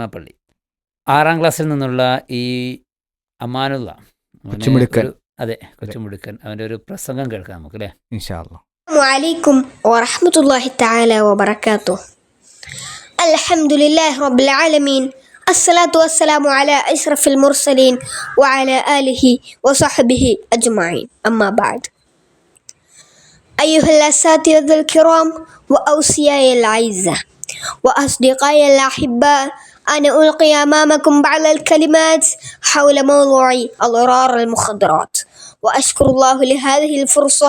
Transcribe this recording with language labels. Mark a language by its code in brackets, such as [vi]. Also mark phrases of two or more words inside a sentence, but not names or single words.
[ml] 6ാം ക്ലാസ്സിൽ നിന്നുള്ള ഈ അമാനുള്ള കൊച്ചുമിടുക്കൻ, അതെ, കൊച്ചുമിടുക്കൻ, അവൻ്റെ ഒരു പ്രസംഗം കേൾക്കാം നമുക്ക് അല്ലേ. [ar] إن شاء الله. السلام عليكم ورحمة الله تعالى وبركاته. الحمد لله رب العالمين. الصلاة والسلام على أشرف المرسلين وعلى آله وصحبه أجمعين. أما بعد، أيها الأساتذة الكرام وأوصياي الأعزاء وأصدقائي الأحباء، أنا ألقي أمامكم بعض الكلمات حول موضوع أضرار المخدرات، وأشكر الله لهذه الفرصة.